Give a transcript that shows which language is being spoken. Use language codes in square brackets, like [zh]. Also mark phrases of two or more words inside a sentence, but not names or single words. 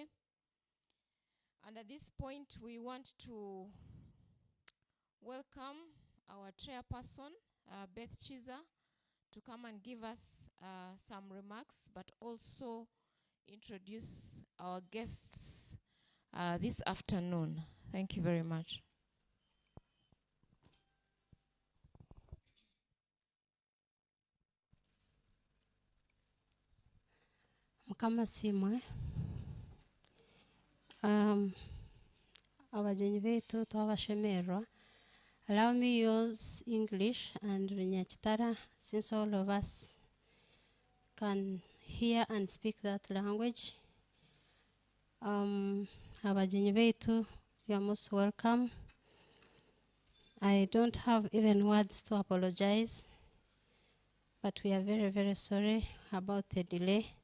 [en] And at this point, we want to welcome our chairperson, Beth Chiza, to come and give us some remarks, but also introduce our guests this afternoon. Thank you very much. [ttj] Mukama simwe. Abajenyi betu twabashemerwa. [en] Allow me use English and Nyachitara, since all of us can hear and speak that language. [ttj] Abajenyi betu, [en] you are most welcome. I don't have even words to apologize, but we are very, very sorry about the delay.